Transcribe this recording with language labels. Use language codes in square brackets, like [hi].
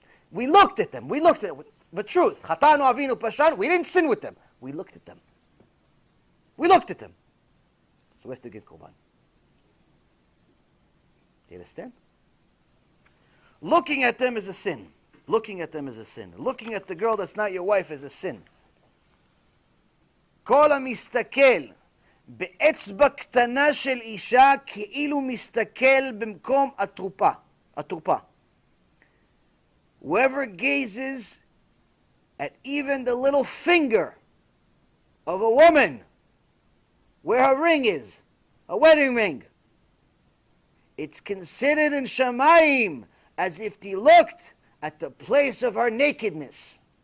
[en] We looked at them. We looked at the truth. Chatanu avinu pashan. We didn't sin with them. We looked at them. So we have to give korban. Do you understand? Looking at them is a sin. Looking at the girl that's not your wife is a sin. [he] כל המסתכל באצבע קטנה של אישה כאילו מסתכל במקום התרופה. [en] Whoever gazes at even the little finger of a woman where her ring is, a wedding ring, it's considered in Shamayim as if he looked at the place of her nakedness.